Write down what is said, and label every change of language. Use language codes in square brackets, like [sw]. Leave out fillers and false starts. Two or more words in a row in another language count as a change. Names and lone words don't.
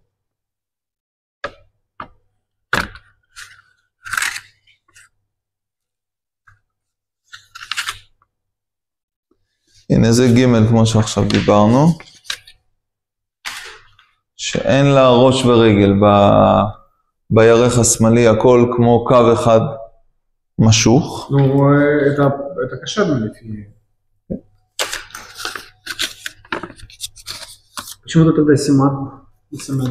[he] הנה זה גימל כמו שעכשיו דיברנו. שאין לה ראש ורגל בירך השמאלי, הכל כמו קו אחד משוך. נו, את הקשרנו לפי... [ru] почему ты тогда סימן?